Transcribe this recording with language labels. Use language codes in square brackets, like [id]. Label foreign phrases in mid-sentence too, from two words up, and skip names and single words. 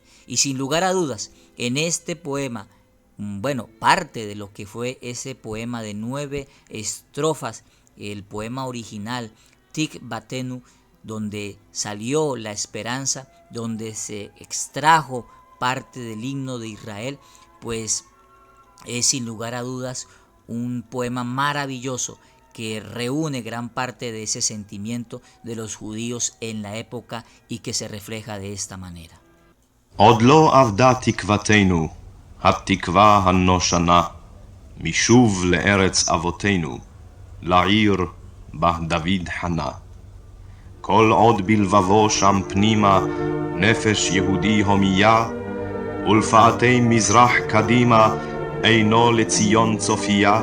[es] Y sin lugar a dudas, en este poema, parte de lo que fue ese poema de 9 estrofas, el poema original, Tikvatenu, donde salió la esperanza, donde se extrajo parte del himno de Israel, pues es sin lugar a dudas un poema maravilloso que reúne gran parte de ese sentimiento de los judíos en la época y que se refleja de esta manera. [he] עוד לא אבדה תקוותנו, התקווה הנושנה, משוב לארץ אבותינו, לעיר בה דוד חנה. כל עוד בלבבו שם פנימה נפש יהודי הומייה, ולפאתי מזרח קדימה אינו לציון צופייה.